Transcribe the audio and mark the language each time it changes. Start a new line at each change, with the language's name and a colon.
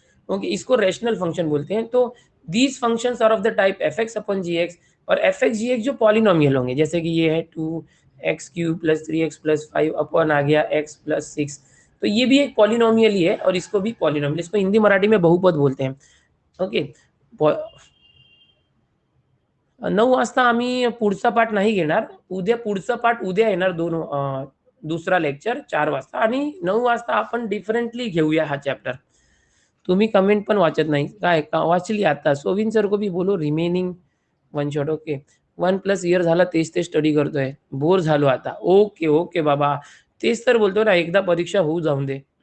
Hindi: Okay, इसको rational function बोलते हैं। तो these functions are of the type F x upon ji x, और एफ एक्स जी x जो पॉलिनोमियल होंगे, जैसे कि ये है 2x³ प्लस 3x+5 अपॉन आ गया x+6, तो ये भी एक पॉलिनोमियल ही है, और इसको भी पॉलिनोमियल, इसको हिंदी मराठी में बहुपद बोलते हैं।
Marathi: ओके, 9 वाजता आम्ही पुढचा पाठ नाही घेणार. उद्या पुढचा पाठ उद्या येणार दुसरा लेक्चर 4 वाजता, आणि 9 वाजता आपण डिफरंटली घेऊया हा चॅप्टर. तुम्ही कमेंट पण वाचत नाही. काय का वाचली आता.
Hindi: सोविन सर को भी बोलो remaining one shot.
English: Okay.
Marathi: 1+ year झाला तेच ते स्टडी करतोय. बोर झालो आता. ओके, ओके बाबा. तेच तर बोलतो ना, एकदा परीक्षा होऊ जाऊन दे.